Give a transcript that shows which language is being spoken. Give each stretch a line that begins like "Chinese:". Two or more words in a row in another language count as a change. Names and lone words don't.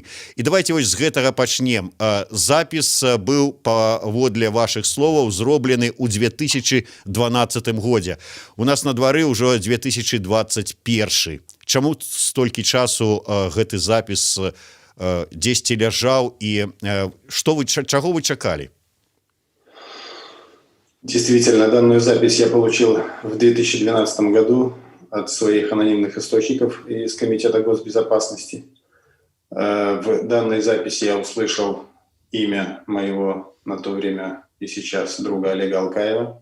Belarusian: І давайте вось з гэтага пачнем. Запіс быў, паводле вашых словаў, зроблены ў 2012 годзе. У нас на двары ўжо 2021. Чаму столькі часу гэты запіс дзесьці ляжаў і чаго вы чакалі?
Russian: Действительно, данную запись я получил в 2012 году от своих анонимных источников из Комитета госбезопасности. В данной записи я услышал имя моего на то время и сейчас друга Олега Алкаева.